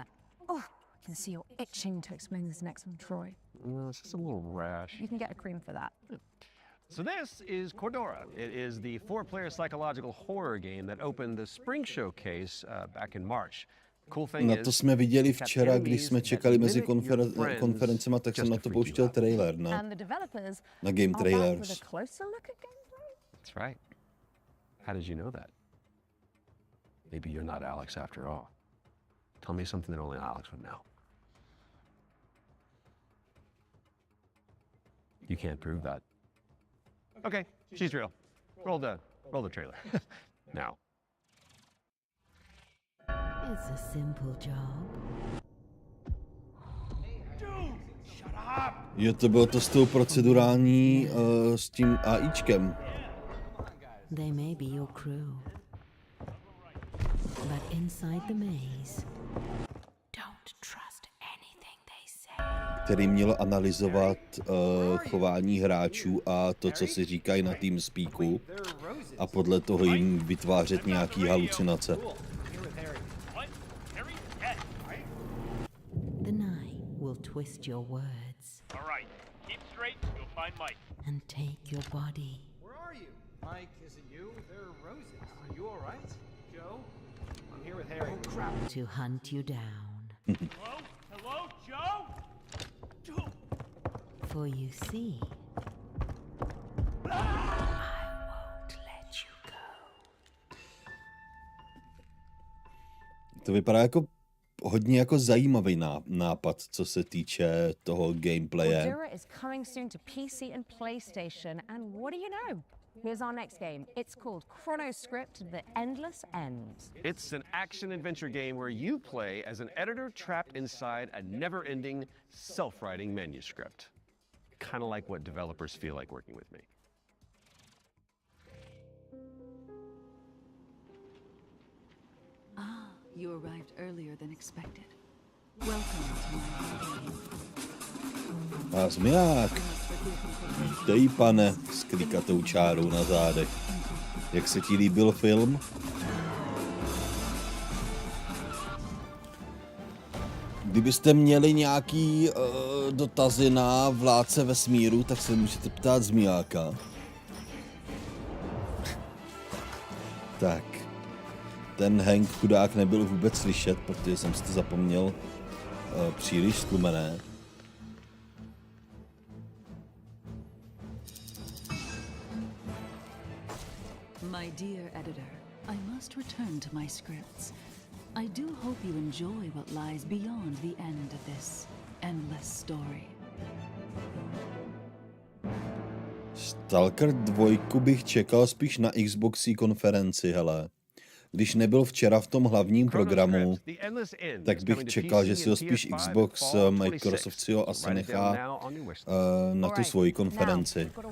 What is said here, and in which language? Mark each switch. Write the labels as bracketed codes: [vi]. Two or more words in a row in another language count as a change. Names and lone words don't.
[en] Oh, I can see you're itching to explain this next one, Troy. Well, it's just a little rash. You can get a cream for that. So this is Cordora. It is the 4-player psychological horror game that opened the Spring Showcase back in March. Cool thing [cs] Na to jsme viděli včera, když jsme čekali mezi konferencema, tak jsem na to pouštěl trailer, ne? Na Game Trailers. [en] That's right. How did you know that? Maybe you're not Alex after all. Tell me something that only Alex would know. You can't prove that. Okay, she's real. Roll the trailer. Now. It's a simple job. [cs] Jo, to bylo to s tou procedurální, s tím AIčkem. [en] They may be your crew, but inside the maze, don't trust anything they say. [cs] Který mělo analyzovat chování hráčů a to, co si říkají na TeamSpeaku a podle toho jim vytvářet nějaký halucinace. [en] The night will twist your words. All right, keep straight, you'll find Mike. And take your body. Where are you? Mike, is it you? There are roses. Are you all right? Joe? I'm here with Harry. Oh, crap. To hunt you down. Hello? Hello, Joe? Joe? For you see, I won't let you go. [cs] To vypadá jako hodně jako zajímavý nápad, co se týče toho gameplaye. [en] Cordura is coming soon to PC and PlayStation, and what do you know? Here's our next game. It's called Chronoscript: The Endless End. It's an action-adventure game where you play as an editor trapped inside a never-ending, self-writing manuscript. Kind of like what developers feel like working with me. Ah, you arrived earlier than expected. Welcome to my game. [cs] A zmiják. Vítej, pane, s klikatou čárou na zádech. Jak se ti líbil film? Kdybyste měli nějaký dotazy na Vládce vesmíru, tak se můžete ptát zmijáka. Tak. Ten Hank chudák nebyl vůbec slyšet, protože jsem si to zapomněl příliš stlumené. [en] My dear editor, I must return to my scripts. I do hope you enjoy what lies beyond the end of this endless story. [cs] Stalker 2 bych čekal spíš na Xboxí konferenci, hele. Když nebyl včera v tom hlavním programu, tak bych čekal, že si ho spíš Xbox, Microsoft si ho asi nechá na tu svoji konferenci.